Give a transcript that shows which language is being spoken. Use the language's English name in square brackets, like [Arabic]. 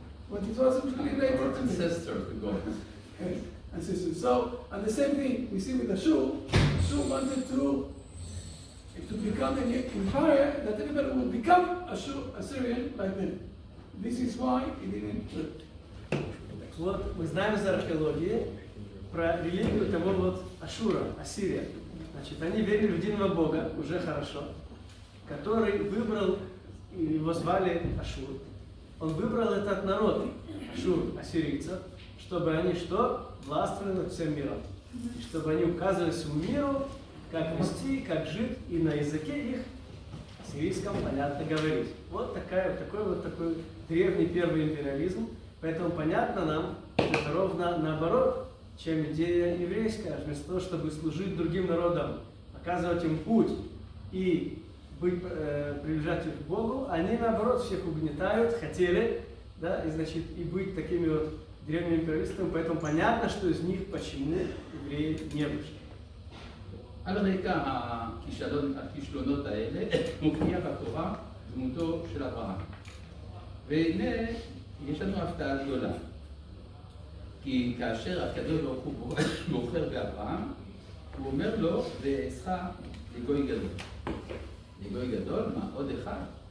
[English] But it wasn't related to them. Ancestors, the gods. Yes, ancestors. So, and the same thing we see with Ashur. Ashur wanted to become an empire that everybody would become Assyrian like them. This is why it didn't work. [Russian] Вот мы знаем из археологии про религию того вот Ашура, Ассирия. Значит, они верили в единого Бога, уже хорошо, который выбрал, его звали Ашур. Он выбрал этот народ, Ашур, ассирийцев, чтобы они что? Властвовали над всем миром. И чтобы они указывали всему миру, как вести, как жить, и на языке их ассирийском понятно говорить. Вот такой древний первый империализм. Поэтому понятно нам, что это ровно наоборот, чем идея еврейская. Вместо того, чтобы служить другим народам, показывать им путь и приближать их к Богу, они наоборот всех угнетают, хотели, да, и значит, и быть такими вот древними империалистами. Поэтому понятно, что из них почему евреи не вышли. [Hebrew] על רקע הכישלונות האלה מופיע בתורה דמותו של אברהם. והנה יש לנו הפתעה גדולה. כי כאשר הקדוש ברוך הוא בוחר באברהם, הוא אומר לו, ואעשך לגוי גדול. לגוי גדול, מה? עוד אחד?